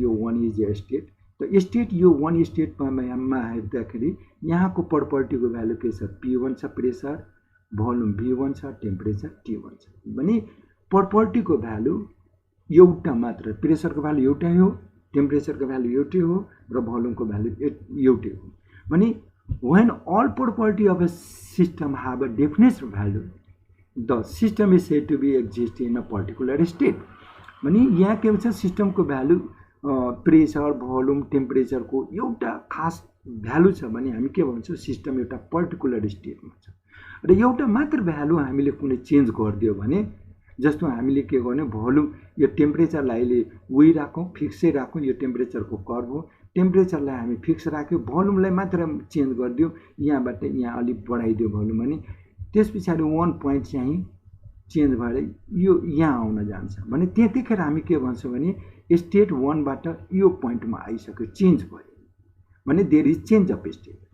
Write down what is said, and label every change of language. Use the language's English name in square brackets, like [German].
[Nepali] यो [English] One is a state. [Nepali] त state यो वान स्टेटमा हेर्दाखेरि यहाँको प्रपर्टीको भ्यालु के छ? P1 छ प्रेसर, भोल्युम V1 छ, टेम्परेचर T1 छ। भने प्रपर्टीको भ्यालु एउटा मात्र, प्रेसरको भ्यालु एउटै हो, टेम्परेचरको भ्यालु एउटै हो र भोल्युमको भ्यालु एउटै हो। [English] भने when all property of a system have a definite value the system is said to be exist in a particular state। [Nepali] भने यहाँ के भन्छ सिस्टमको भ्यालु प्रेसर, भोल्युम, टेम्परेचरको एउटा खास भ्यालु छ भने हामी के भन्छौँ सिस्टम एउटा पर्टिकुलर स्टेटमा छ। र एउटा मात्र भ्यालु हामीले कुनै चेन्ज गरिदियो भने जस्तो हामीले के गर्ने भोल्युम यो टेम्परेचरलाई अहिले उही राखौँ, फिक्सै राखौँ, यो टेम्परेचरको कर्भ हो, टेम्परेचरलाई हामी फिक्स राख्यो, भोल्युमलाई मात्र चेन्ज गरिदियो, यहाँबाट यहाँ अलिक बढाइदियो भोल्युम भने त्यस पछाडि 1 पोइन्ट चाहिँ चेन्ज भएर यो यहाँ आउन जान्छ भने त्यतिखेर हामी के भन्छौँ भने स्टेट 1 बाट यो पोइन्टमा आइसक्यो, चेन्ज भयो भने [English] There is change of state.